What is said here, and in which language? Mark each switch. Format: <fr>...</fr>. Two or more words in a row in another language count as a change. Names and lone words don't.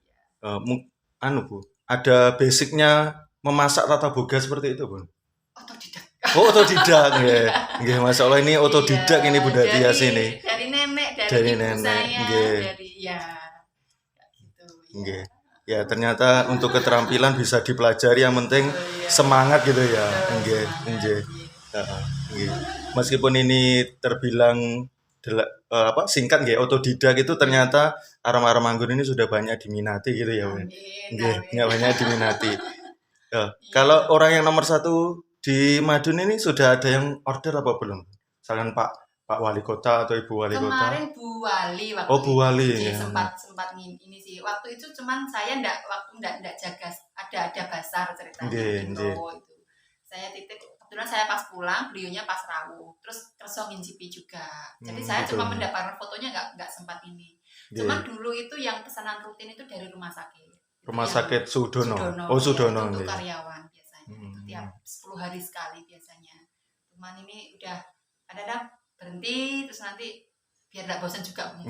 <id>anu Bu, ada basicnya memasak tata boga seperti itu, Bun? Otodidak. Oh, otodidak nggih. Nggih, Masya Allah ini otodidak Iya, ini Bunda Tias ini. Dari nenek, dari Dari ibu nenek, saya, nggih. dari ya gitu. Nggih. Ya, ternyata untuk keterampilan bisa dipelajari, yang penting semangat gitu ya.</id> <jv>Nggih, nggih. Heeh, nggih.</jv> <id>Meskipun ini terbilang singkat nggih, otodidak itu ternyata arem-arem anggur ini sudah banyak diminati gitu ya, Bun. Nggih, banyak diminati. Kalau orang yang nomor satu di Madun ini sudah ada yang order apa belum? Misalkan Pak Wali Kota atau Ibu Wali Kota? Kemarin Bu Wali waktu Oh, Bu Wali, itu ya. sempat ini sih. Waktu itu cuman saya enggak jaga, ada basar ceritanya Nggih, di nggih. Lowo itu. Saya titip, kebetulan saya pas pulang, beliaunya pas rawuh. Terus</id> <jv>kerso ngincipi</jv> <id>juga. Jadi saya betul. cuma mendapatkan fotonya enggak sempat ini. Nggih. Cuman dulu itu yang pesanan rutin itu dari rumah sakit. Rumah Yang sakit Sudono. Oh, ya, Sudono itu untuk nggih. karyawan biasanya. Itu tiap 10 hari sekali biasanya. Cuman ini udah kadang berhenti, terus nanti biar enggak bosan juga mungkin</id>